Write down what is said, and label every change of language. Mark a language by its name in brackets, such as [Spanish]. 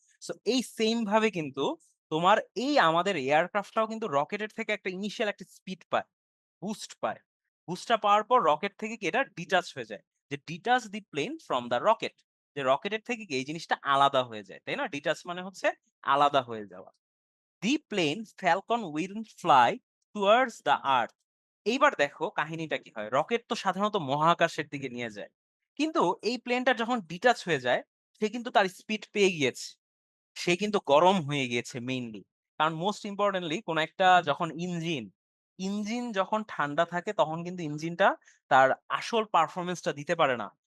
[Bangla] So এই same ভাবে কিন্তু তোমার এই আমাদের এয়ারক্রাফটটাও কিন্তু রকেটের থেকে একটা ইনিশিয়াল একটা স্পিড পায়, বুস্ট পায়। বুস্টটা পাওয়ার পর রকেট থেকে কি এটা ডিটাচ হয়ে যায়। যে [English] Detach the plane from the rocket. [Bangla] যে রকেটের থেকে কি এই জিনিসটা আলাদা হয়ে যায়। তাই না? ডিটাচ মানে হচ্ছে আলাদা হয়ে যাওয়া। [English] The plane Falcon will fly towards the earth. [Bangla] এইবার দেখো কাহিনীটা কি হয়। রকেট তো সাধারণত মহাকাশের দিকে নিয়ে যায়। কিন্তু এই প্লেনটা যখন ডিটাচ হয়ে যায়, সে কিন্তু তার স্পিড পেয়ে গিয়েছে। সে কিন্তু গরম হয়ে গিয়েছে মেইনলি। কারণ মোস্ট ইম্পোর্টেন্টলি কোন একটা যখন ইঞ্জিন যখন ঠান্ডা থাকে তখন কিন্তু ইঞ্জিনটা তার আসল পারফরম্যান্সটা দিতে পারে না।